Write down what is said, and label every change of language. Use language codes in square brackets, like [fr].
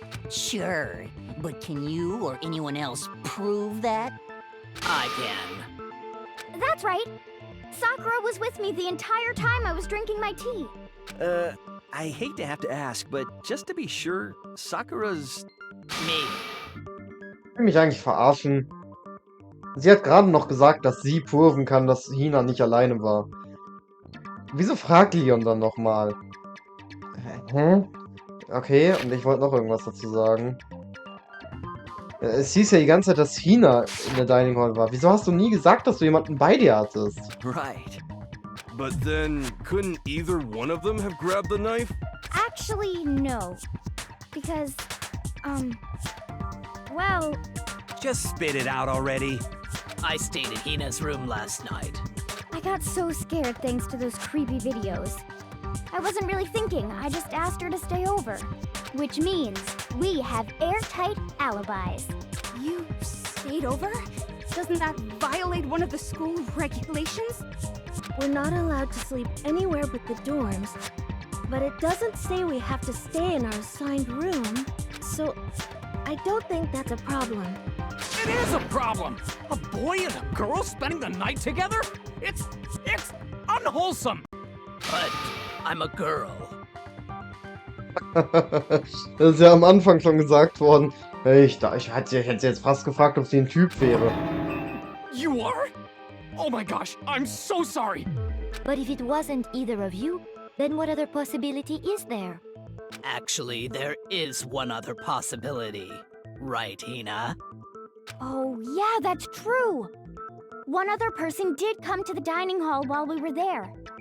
[en] Sure, but can you or anyone else prove that? I can. That's right. Sakura was with me the entire time I was drinking my tea. I hate to have to ask, but just to be sure, Sakura's... Me. [de] Ich will mich eigentlich verarschen. Sie hat gerade noch gesagt, dass sie proven kann, dass Hina nicht alleine war. Wieso fragt Leon dann nochmal? Okay, und ich wollte noch irgendwas dazu sagen. Es hieß ja die ganze Zeit, dass Hina in der Dining Hall war. Wieso hast du nie gesagt, dass du jemanden bei dir hattest? [en] Right. But then, couldn't either one of them have grabbed the knife? Actually, no. Because, well... Just spit it out already. I stayed in Hina's room last night. I got so scared thanks to those creepy videos. I wasn't really thinking, I just asked her to stay over. Which means we have airtight alibis. You stayed over? Doesn't that violate one of the school regulations? We're not allowed to sleep anywhere but the dorms, but it doesn't say we have to stay in our assigned room, so I don't think that's a problem. It is a problem! A boy and a girl spending the night together? It's unwholesome! But I'm a girl. [de] Das ist ja am Anfang schon gesagt worden. Ich hätte jetzt fast gefragt, ob sie ein Typ wäre. [en] You are? Oh my gosh, I'm so sorry! But if it wasn't either of you, then what other possibility is there? Actually, there is one other possibility. Right, Hina? Oh, yeah, that's true. One other person did come to the dining hall while we were there.